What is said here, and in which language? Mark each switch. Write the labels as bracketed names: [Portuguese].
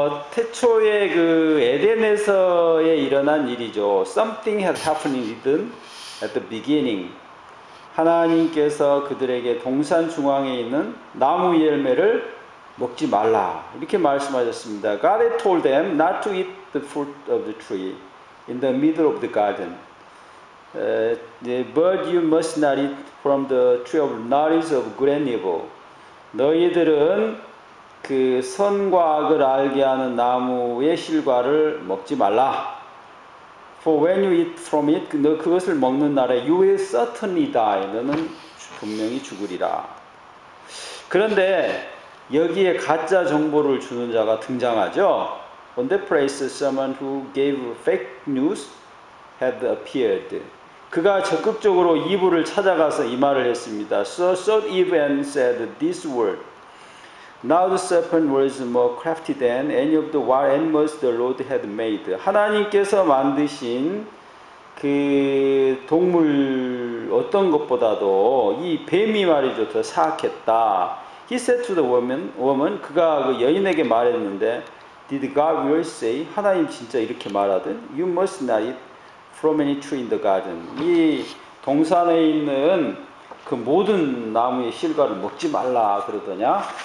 [Korean] 태초에 그 에덴에서에 일어난 일이죠. [English] Something had happened in Eden at the beginning. [Korean] 하나님께서 그들에게 동산 중앙에 있는 나무 열매를 먹지 말라 이렇게 말씀하셨습니다. [English] God had told them not to eat the fruit of the tree in the middle of the garden. But you must not eat from the tree of knowledge of good and evil. [Korean] 너희들은 그 선과 악을 알게 하는 나무의 실과를 먹지 말라. [English] For when you eat from it, [Korean] 너 그것을 먹는 날에 [English] you will certainly die. [Korean] 너는 분명히 죽으리라. 그런데 여기에 가짜 정보를 주는 자가 등장하죠. [English] On that place, someone who gave fake news had appeared. [Korean] 그가 적극적으로 이브를 찾아가서 이 말을 했습니다. [English] So sought Eve and said this word. Now the serpent was more crafty than any of the wild animals the Lord had made. [Korean] 하나님께서 만드신 그 동물 어떤 것보다도 이 뱀이 말이죠 더 사악했다. [English] He said to the woman, [Korean] 그가 그 여인에게 말했는데, [English] Did God really say? [Korean] 하나님 진짜 이렇게 말하든? [English] You must not eat from any tree in the garden. [Korean] 이 동산에 있는 그 모든 나무의 실과를 먹지 말라 그러더냐?